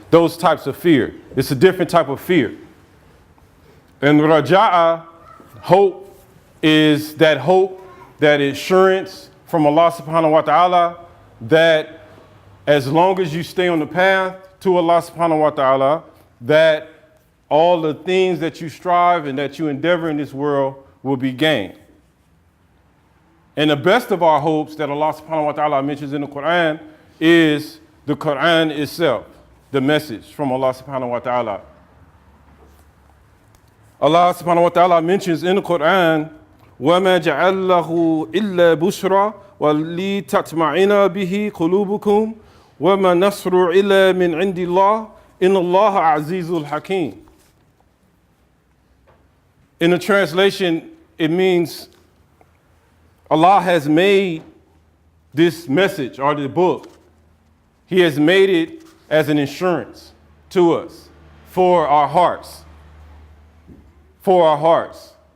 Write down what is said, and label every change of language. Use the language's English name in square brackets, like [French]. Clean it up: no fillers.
[English] Those types of fear. It's a different type of fear. And raja'a, hope, is that hope, that assurance from Allah subhanahu wa ta'ala that as long as you stay on the path to Allah subhanahu wa ta'ala, that all the things that you strive and that you endeavor in this world will be gained. And the best of our hopes that Allah subhanahu wa ta'ala mentions in the Quran is the Quran itself. The message from Allah subhanahu wa ta'ala. Allah subhanahu wa ta'ala mentions in the Quran, [Arabic] وَمَا جَعَلَّهُ إِلَّا بُشْرَى وَلِتَطْمَئِنَّ بِهِ قُلُوبُكُمْ وَمَا نَصْرُ إِلَّا مِنْ عِنْدِ اللَّهِ إِنَّ اللَّهَ عَزِيزٌ حَكِيمٌ. [English] In the translation, it means Allah has made this message or the book. He has made it as an insurance to us, for our hearts. For our hearts.